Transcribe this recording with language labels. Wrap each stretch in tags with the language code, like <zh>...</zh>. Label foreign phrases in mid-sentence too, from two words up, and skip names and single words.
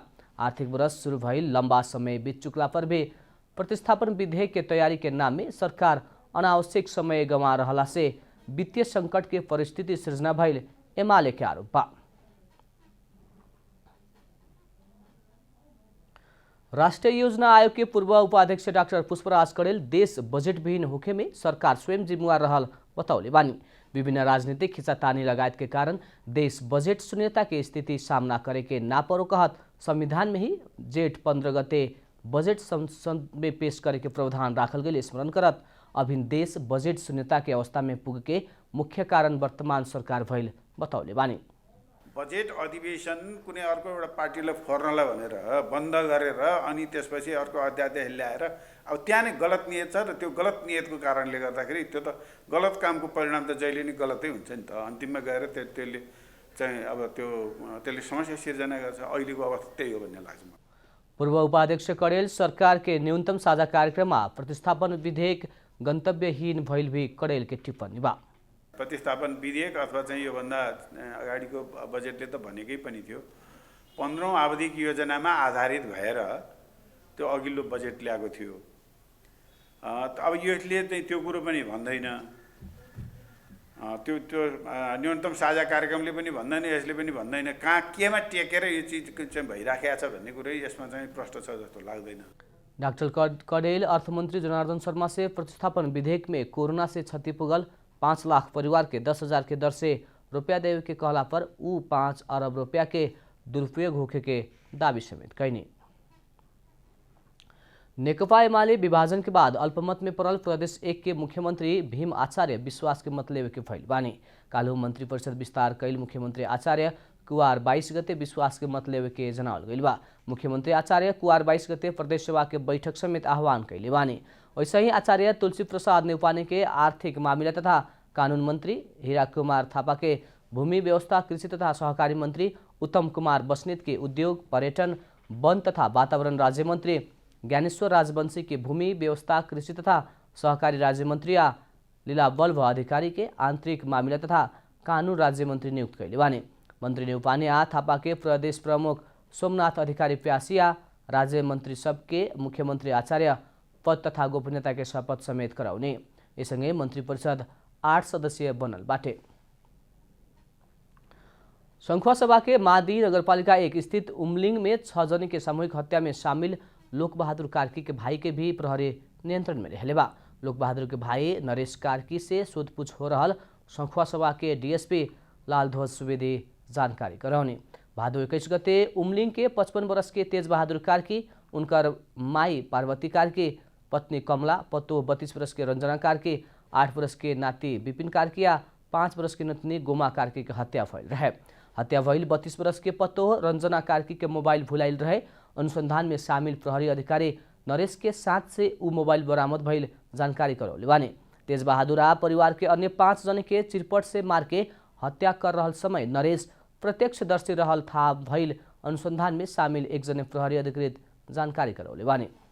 <bho>आर्थिक वर्ष शुरू भइल लंबा समय बीत चुकला पर भी प्रतिस्थापन विधेयक के तैयारी के नाम में सरकार अनावश्यक समय गंवा रहला से वित्तीय संकट के परिस्थिति सृजना भइल एमाले के आरोप बा। राष्ट्रीय योजना आयोग के पूर्व उपाध्यक्ष डाक्टर पुष्पराज कडेल देश बजेट विहीन होखे में सरकार स्वयं जिम्मेवार रहल बताउले बानी। विभिन्न राजनीतिक खिंचातानी लगायत के कारण देश बजेट शून्यता के स्थिति सामना करे के ना परो कहत संविधान में ही जेठ 15 गते बजेट संसद में पेश करे के प्रावधान राखल गई स्मरण करत अभिन देश बजेट शून्यता के अवस्था में पुगे के मुख्य कारण वर्तमान सरकार भइल बताउले बानी।</bho> <ne>बजेट अधिवेशन कुनै अर्को एउटा पार्टीले फोर्नलाई भनेर बन्द गरेर अनि त्यसपछि अर्को अध्यादेश ल्याएर अब त्यहाँ नै गलत नियत छ र त्यो गलत नियतको कारणले गर्दाखेरि त्यो त गलत कामको परिणाम त जहिले नै गलतै हुन्छ नि त। अन्तिममा गएर त्यसले चाहिँ अब त्यसले समस्या सिर्जना गर्छ। अहिलेको अवस्था त्यही हो भन्ने लाग्छ।</ne> <bho>पूर्व उपाध्यक्ष कडेल सरकार के न्यूनतम साझा कार्यक्रममा प्रतिस्थापन विधेयक गन्तव्यहीन भइल भी कडेल के टिप्पणी बा।</bho> <ne>प्रतिस्थापन विधेयक अथवा चाहिँ योभन्दा अगाडिको बजेटले त भनेकै पनि थियो 15औं आवधिक योजनामा आधारित भएर त्यो अघिल्लो बजेट ल्याएको थियो। अब यसले चाहिँ त्यो कुरो पनि भन्दैन। त्यो न्यूनतम साझा कार्यक्रमले पनि भन्दैन, यसले पनि भन्दैन। कहाँ केमा टेकेर यो चिज चाहिँ भइराखेको छ भन्ने कुरै यसमा चाहिँ प्रश्न छ जस्तो लाग्दैन।</ne> <bho>डाक्टर कडेल अर्थमन्त्री जनार्दन शर्मा से प्रतिस्थापन विधेयक में कोरोना से क्षति पुगल 5 लाख परिवार के 10,000 के दर से रुपया देवे के कहला पर ऊ 5 अरब रुपया के दुरुपयोग होखे के दावी समेत कैनी। नेकपा एमाले विभाजन के बाद अल्पमत में पड़ल प्रदेश 1 के मुख्यमंत्री भीम आचार्य विश्वास के मत लेवे के भइल बानी। काल्हु मंत्री परिषद विस्तार कैल मुख्यमंत्री आचार्य कुवार 22 गते विश्वास के मत लेवे के जनावल गइल बा। मुख्यमंत्री आचार्य कुवार 22 गते प्रदेश सभा के बैठक समेत आह्वान कैले बानी। वैसे ही आचार्य तुलसी प्रसाद नेउपाने के आर्थिक मामला तथा कानून मंत्री, हीरा कुमार थापा के भूमि व्यवस्था, कृषि तथा सहकारी मंत्री, उत्तम कुमार बस्नेत के उद्योग, पर्यटन, वन तथा वातावरण राज्य मंत्री, ज्ञानेश्वर राजवंशी के भूमि व्यवस्था, कृषि तथा सहकारी राज्य मंत्री लीला बल्भ अधिकारी के आंतरिक मामला तथा कानून राज्य मंत्री नियुक्त कैले बानी। मंत्री ने उपानिया थापा के प्रदेश प्रमुख सोमनाथ अधिकारी प्यासिया राज्य मंत्री सबके मुख्यमंत्री आचार्य पद तथा गोपनीयता के शपथ समेत कराउने। यससँगै मंत्री परिषद 8 सदस्यीय बनल बाटे। संखुवासभा के मादी नगरपालिका 1 स्थित उमलिंग में 6 जने के सामूहिक हत्या में शामिल लोक बहादुर कार्की के भाई के भी प्रहरी नियंत्रण में रहले बा। लोक बहादुर के भाई नरेश कार्की से सोधपूछ हो रहल संखुवासभा के डीएसपी लालध्वज सुवेदी जानकारी कराउने। भादो 21 गते उमलिंग के 55 वर्ष के तेज बहादुर कार्की, उनकर माई पार्वती कार्की, पत्नी कमला, पत्तो 32 वर्ष के रंजना कार्की, 8 वर्ष के नाती विपिन कार्की या 5 वर्ष की नतनी गोमा कार्की के हत्या भइल रहे। हत्या भइल 32 वर्ष के पत्तो रंजना कार्की के मोबाइल भुलाइल रहे। अनुसंधान में शामिल प्रहरी अधिकारी नरेश के साथ से ऊ मोबाइल बरामद भइल जानकारी करौले बानी। तेज बहादुर परिवार के अन्य 5 जने के चिरपट से मार के हत्या कर रहल समय नरेश प्रत्यक्षदर्शी रहल था भइल अनुसंधान में शामिल 1 जने प्रहरी अधिकृत जानकारी करौले बानी।</bho>